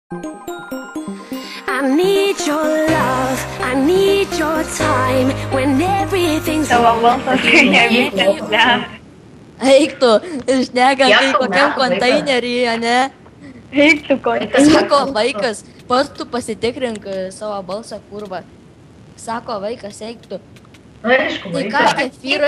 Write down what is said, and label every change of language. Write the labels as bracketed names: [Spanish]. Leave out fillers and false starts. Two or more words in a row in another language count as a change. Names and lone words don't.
[English] I need your love, I need your time when everything's [Lithuanian] Tavo balsas kai nevykęs, ne? Eik tu, šneka kai kokiam konteineryje, ne? Eik tu konteineryje. Sako vaikas, pats tu pasitikrink savo balsą, kurva. Sako vaikas, eik tu. Aišku, Tai ką kefyrai?